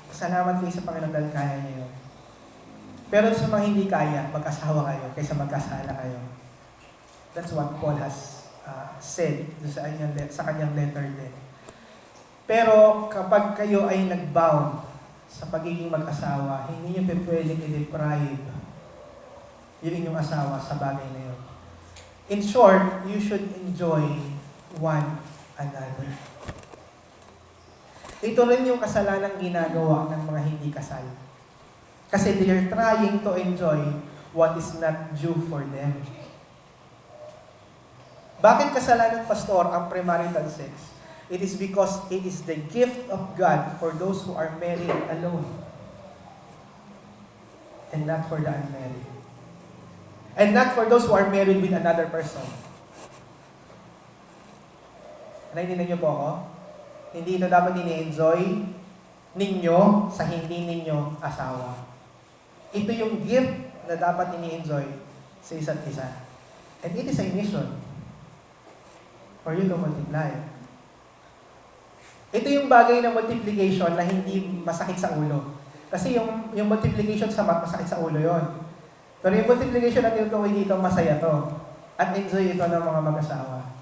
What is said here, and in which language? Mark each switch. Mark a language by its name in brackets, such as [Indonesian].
[Filipino] Salamat kayo sa Panginoon dahil kaya niyo yun. Pero sa mga hindi kaya, mag-asawa kayo kaysa magkasala kayo. [English] That's what Paul has said [Filipino] sa kanyang [English] letter din. [Filipino] Pero kapag kayo ay nag-bound sa pagiging mag-asawa, hindi nyo pwedeng i-deprive yung inyong asawa sa bagay na yun. [English] In short, you should enjoy one another. [Filipino] Ito rin yung kasalanang ginagawa ng mga hindi kasal. [English] Kasi they are trying to enjoy what is not due for them. [Filipino] Bakit kasalanan, pastor, ang premarital sex? [English] It is because it is the gift of God for those who are married alone. And not for the unmarried. And not for those who are married with another person. [Filipino] Naintindihan niyo po ako? Hindi ito dapat ini-enjoy ninyo sa hindi ninyo asawa. Ito yung gift na dapat ini-enjoy sa isa't isa. [English] And it is a mission for you to multiply. [Filipino] Ito yung bagay ng multiplication na hindi masakit sa ulo. Kasi yung multiplication sa math, masakit sa ulo yon. Pero yung multiplication na tinutukoy dito, masaya to. At enjoy ito ng mga mag-asawa.